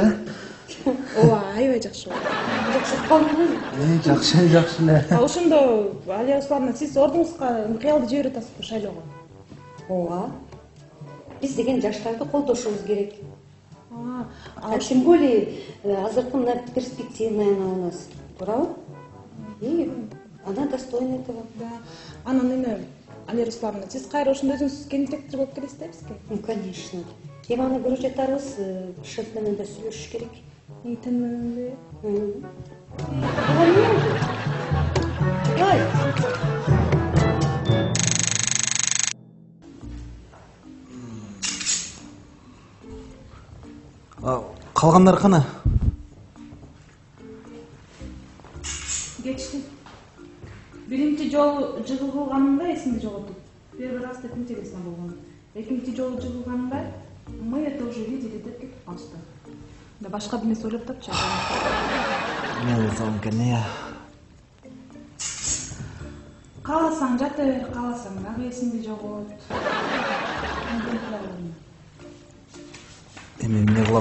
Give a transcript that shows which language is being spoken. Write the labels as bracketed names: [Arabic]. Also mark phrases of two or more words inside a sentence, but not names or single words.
[Kyrgyz] Ооба, аябай жакшы болду. Жакшы эле. Ошондо Алия Руслановна, сиз ордуңузга кыялды жиберип атасызбы шайлоого? Ооба. Биз деген жаштарды колдошубуз керек. [Russian] Тем [Kyrgyz] более азыркы мына [Russian] перспективный у нас, [Kyrgyz] туурабы? [Russian] И она достойна этого. Да. [Kyrgyz] Анан эми Алия Руслановна, сиз кайра ошондо өзүңүз директор болуп келесиз да бизге? [Russian] Конечно. [Kyrgyz] Эми аны көрүп жатарбыз, шеф менен да сүйлөшүш керек. Тен мененби? Ой. Калгандары кана? [Turkish] Geçti. [Kyrgyz] Birinci жолу жыгылганымда эсимди жоготуп. [Russian] Первый раз [Kyrgyz] деп интересно болгон. Экинчи жолу жыгылганымда [Russian] мы это уже видели [Kyrgyz] деп кетип калышты. Да башка бир нерсе ойлоп тапчы. Не болсом экен, Кааласаң жатыр, кааласаң дагы эсимди жогот. Эми эмне кылам?